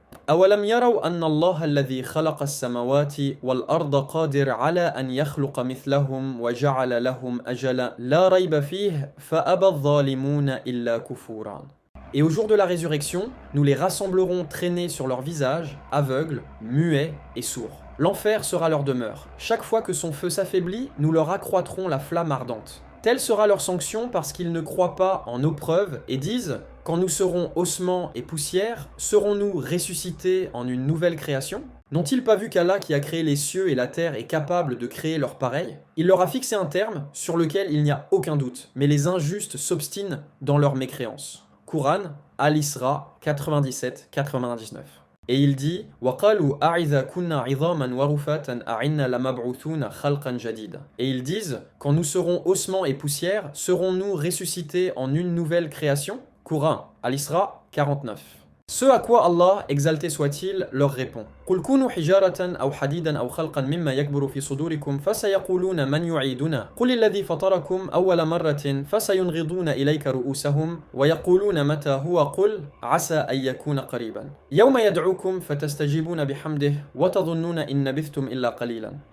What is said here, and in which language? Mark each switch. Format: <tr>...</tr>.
<ar>أولم يروا أن الله الذي خلق السماوات والأرض قادر على أن يخلق مثلهم وجعل لهم أجلا لا ريب فيه فأبى الظالمون إلا كفورا.</ar> <fr>Et au jour de la résurrection, nous les rassemblerons traînés sur leur visage, aveugles, muets et sourds. L'enfer sera leur demeure. Chaque fois que son feu s'affaiblit, nous leur accroîtrons la flamme ardente. Telle sera leur sanction parce qu'ils ne croient pas en nos preuves et disent « Quand nous serons ossements et poussière, serons-nous ressuscités en une nouvelle création ?» N'ont-ils pas vu qu'Allah qui a créé les cieux et la terre est capable de créer leur pareil? Il leur a fixé un terme sur lequel il n'y a aucun doute, mais les injustes s'obstinent dans leur mécréance. Quran, Al-Isra 97-99. Et il dit</fr> <ar>وَقَالُوا أَعِذَا كُنَّا عِظَامًا وَرُفَاتًا أَعِنَّا لَمَبْعُوثُونَ خَلْقًا جَدِيدًا.</ar> <fr>Et ils disent quand nous serons ossements et poussière, serons-nous ressuscités en une nouvelle création? Quran, Al-Isra 49. Ce à quoi Allah, exalté soit-il, leur répond.</fr> <ar>قُلْ كُونُوا حِجَارَةً أَوْ حَدِيدًا أَوْ خَلْقًا مِمَّا يَكْبُرُ فِي صُدُورِكُمْ فَسَيَقُولُونَ مَنْ يُعِيدُنَا قُلِ الَّذِي فَطَرَكُمْ أَوَّلَ مَرَّةٍ فَسَيُنْغِضُونَ إِلَيْكَ رُؤُوسَهُمْ وَيَقُولُونَ مَتَى هُوَ قُلْ عَسَى أَنْ يَكُونَ قَرِيبًا يَوْمَ يَدْعُوكُمْ فَتَسْتَجِيبُونَ بِحَمْدِهِ وَتَظُنُّونَ إِنْ لَبِثْتُمْ إِلَّا قَلِيلًا.</ar>